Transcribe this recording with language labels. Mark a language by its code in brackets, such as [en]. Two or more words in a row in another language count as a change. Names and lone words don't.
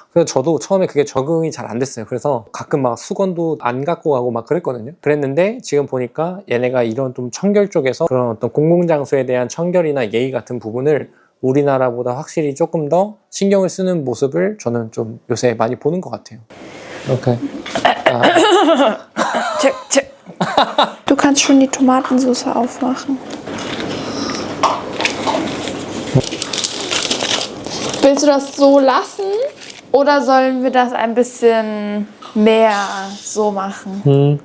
[ko] 그래서 저도 처음에 그게 적응이 잘 안 됐어요. 그래서 가끔 막 수건도 안 갖고 가고 막 그랬거든요. 그랬는데 지금 보니까 얘네가 이런 좀 청결 쪽에서 그런 어떤 공공장소에 대한 청결이나 예의 같은 부분을 우리나라보다 확실히 조금 더 신경을 쓰는 모습을 저는 좀 요새 많이 보는 것 같아요. 오케이. [en] Check, check. [de] Du kannst schon die Tomatensauce aufmachen. Willst du das so lassen oder sollen wir das ein bisschen mehr so machen?